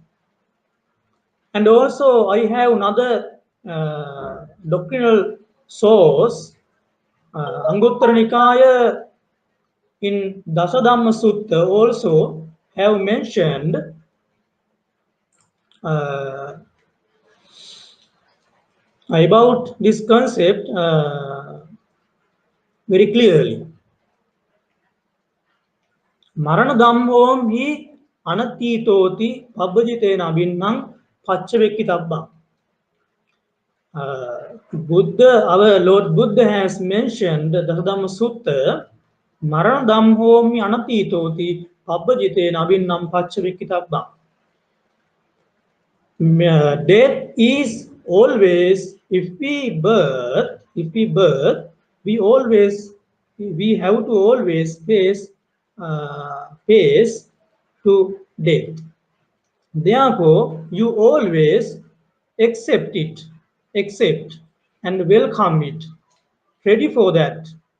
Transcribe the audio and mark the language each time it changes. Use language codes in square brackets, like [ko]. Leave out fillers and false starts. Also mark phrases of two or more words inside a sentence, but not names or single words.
[en] And also, I have another doctrinal source, Anguttara Nikaya in Dasadhamma Sutta also have mentioned uh, about this concept very clearly. [pi] Marana Dhammom hi anatitoti pabbajitena abinnam paccavekkitabba. [en] Buddha, our Lord Buddha has mentioned the Dasadhamma Sutta, [pi] Marana Dhammom hi anatitoti pabbajitena abinnam paccavekkitabba. [en] Death is always, if we birth, we have to always face to death. Therefore, you always accept it, accept and welcome it, ready for that.